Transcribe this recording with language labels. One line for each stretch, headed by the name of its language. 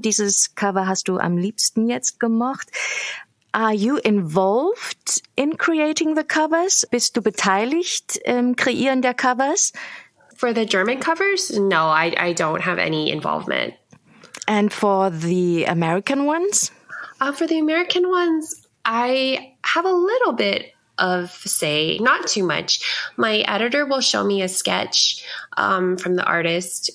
German: Dieses Cover hast du am liebsten jetzt gemocht.
English: Are you involved in creating the covers?
German: Bist du beteiligt im Kreieren der Covers?
English: For the German covers? No, I don't have any involvement. And for the American ones? For the American ones, I have a little bit of say, not too much. My editor will show me a sketch from the artist.